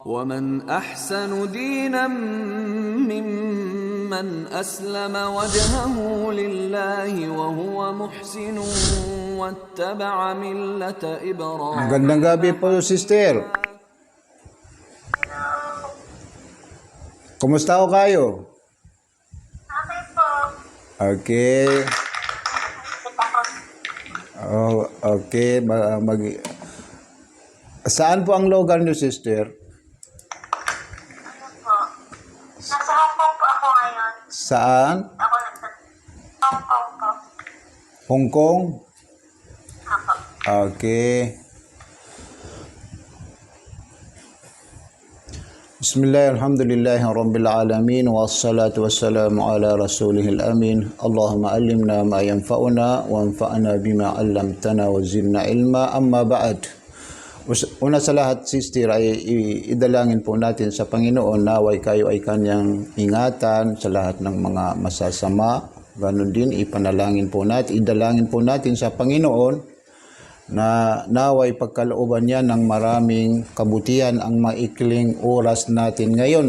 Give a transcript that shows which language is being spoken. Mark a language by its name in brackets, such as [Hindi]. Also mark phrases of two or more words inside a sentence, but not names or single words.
[Arabic] ومن أحسن دينا ممن أسلم وجهه لله وهو محسن واتبع ملة إبراهيم. [Filipino] Magandang gabi po, sister. Kumusta ho kayo? Okay po. Okay. Oh, okay. Saan po ang lugar niyo, sister? Ano po? Nasa Hong Kong po ako ngayon. Saan? Ako nasa Hong Kong po. Hong Kong? Ako. Okay. [Arabic] بسم الله، الحمد لله رب العالمين، والصلاة والسلام على رسوله الأمين. اللهم علمنا ما ينفعنا، وانفعنا بما علمتنا وزدنا علما. أما بعد. [Filipino] Una sa lahat, sister, ay idalangin po natin sa Panginoon na naway kayo ay kanyang ingatan sa lahat ng mga masasama. Ganon din, ipanalangin po natin, idalangin po natin sa Panginoon na naway pagkalooban niya ng maraming kabutihan ang maikling oras natin ngayon.